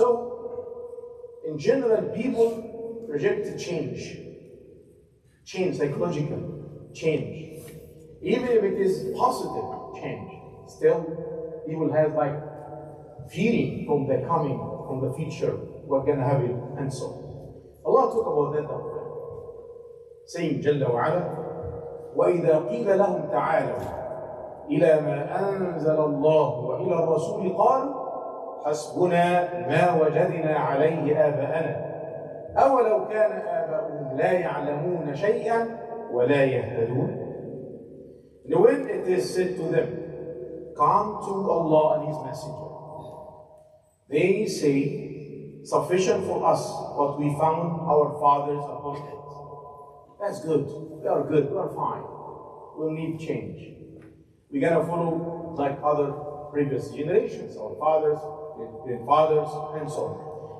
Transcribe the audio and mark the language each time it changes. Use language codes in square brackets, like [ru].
[en] So, in general, people reject change. Change, psychological change. Even if it is positive change, still people have like feeling from the coming, from the future, what's gonna happen, and so on. Allah talk about that. saying [ar] جل وعلا وإذا قيل لهم تعالوا إلى ما أنزل الله وإلى الرسول قالوا حسبنا ما وجدنا عليه آباءنا أولو كان آباؤهم لا يعلمون شيئا ولا يهتدون. [en] And when it is said to them, come to Allah and His Messenger, they say, sufficient for us what we found our fathers upon it. That's good. We are good. We are fine. We'll need change. We're going to follow like other previous generations, our fathers, grandfathers, and so on.